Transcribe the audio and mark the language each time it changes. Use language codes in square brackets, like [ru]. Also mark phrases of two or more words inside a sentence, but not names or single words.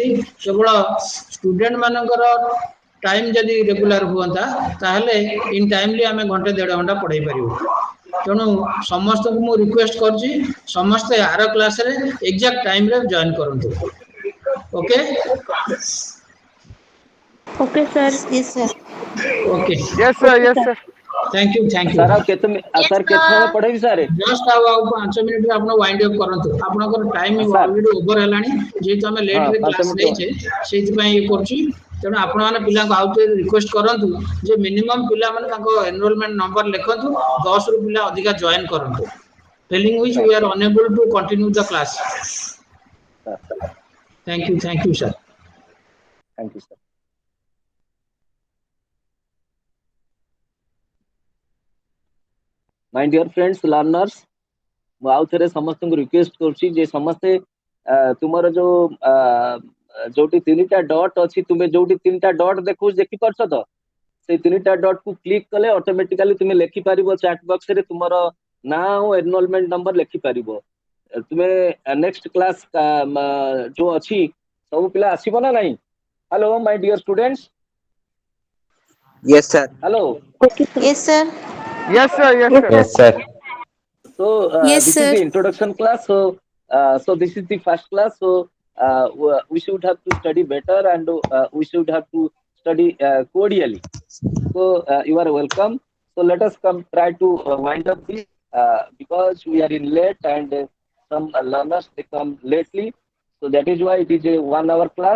[or] କେବଳ ଷ୍ଟୁଡେଣ୍ଟ ମାନଙ୍କର ଟାଇମ ଯଦି ରେଗୁଲାର ହୁଅନ୍ତା ତାହେଲେ [en] in timely [or] ଆମେ ଘଣ୍ଟେ 1.5 ଘଣ୍ଟା ପଢେଇ ପାରିବୁ। ତେଣୁ ସମସ୍ତଙ୍କୁ ମୁଁ ରିକ୍ୱେଷ୍ଟ କରୁଛି ସମସ୍ତେ ଆର କ୍ଲାସରେ [en] exact time [or] ଜଏନ୍ କରନ୍ତୁ। ଓକେ [en] Okay, sir. Yes, sir. ଓକେ Yes, sir. Okay, Yes, sir. sir. thank you. [or] सर ଆଉ କେତେ सर କେତେ ପଢ଼େବି सर ଜଷ୍ଟ ଆଉ 5 ମିନିଟରେ ଆପଣ [en] wind up [or] କରନ୍ତୁ। ଆପଣଙ୍କର ଟାଇମ सर [en] already over [or] ହେଲାଣି, ଯେହେତୁ ଆମେ [hi] हाँ [or] ଲେଟରେ 5 କ୍ଲାସ [hi] मिनट [or] ନେଇଛେ ସେଇଥିପାଇଁ ଇଏ କରୁଛି। ତେଣୁ ଆପଣମାନେ ପିଲାଙ୍କୁ ଆଉ ଥରେ ରିକ୍ୱେଷ୍ଟ କରନ୍ତୁ ଯେ ମିନିମମ୍ ପିଲାମାନେ ତାଙ୍କ [en] enrollment number [or] ଲେଖନ୍ତୁ, 10ରୁ ପିଲା ଅଧିକା ଜଏନ୍ କରନ୍ତୁ। [en] failing which we are unable to continue the class. सर thank you sir. thank you sir. my dear friends learners, [or] ମୁଁ ଆଉ ଥରେ ସମସ୍ତଙ୍କୁ ରିକ୍ୱେଷ୍ଟ କରୁଛି ଯେ ସମସ୍ତେ ତୁମର ଯୋଉ ଯୋଉଠି 3ଟା ଡଟ୍ ଅଛି, ତୁମେ ଯୋଉଠି 3ଟା ଡଟ୍ ଦେଖିପାରୁଛ ତ, ସେଇ 3ଟା ଡଟ୍ କୁ କ୍ଲିକ୍ କଲେ ଅଟୋମେଟିକାଲି ତୁମେ ଲେଖିପାରିବ [en] chat box [or] ରେ ତୁମର ନାଁ ଆଉ [en] enrollment number [or] ଲେଖିପାରିବ। ତୁମେ [en] next class [or] ଯୋଉ ଅଛି ସବୁ ପିଲା ଆସିବ ନା ନାହିଁ? [en] hello my dear students, Yes, sir. ହ୍ୟାଲୋ। Okay, sir. Yes, sir. Yes, sir. Yes, Yes, sir. sir. Yes, sir. So Yes, this is sir. the introduction class. So so this is the first class. So we should have to study better and we should have to study cordially. So you are welcome. So let us come try to wind up this because we are in late and some learners they come lately, so that is why it is a 1 hour class.